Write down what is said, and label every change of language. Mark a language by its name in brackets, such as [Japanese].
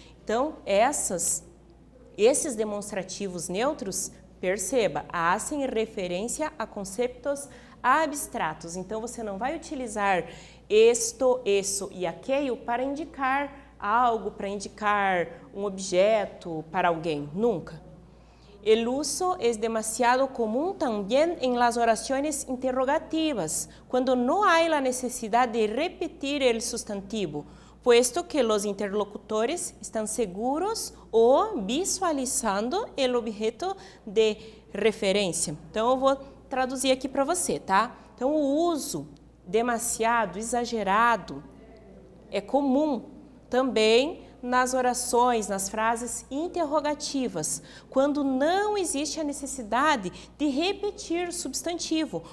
[Portuguese] Então, esses demonstrativos neutros, perceba, hacem referência a conceitos abstratos. Então, você não vai utilizar esto, isso e aquello para indicar algo, para indicar um objeto para alguém. Nunca. [Spanish] El uso es demasiado común también en las oraciones interrogativas, cuando no hay la necesidad de repetir el sustantivo, puesto que los interlocutores están seguros o visualizando el objeto de referência. [Portuguese] Então, eu vou traduzir aqui para você, tá? Então, o uso demasiado, exagerado, é comum também nas orações, nas frases interrogativas, quando não existe a necessidade de repetir o substantivo.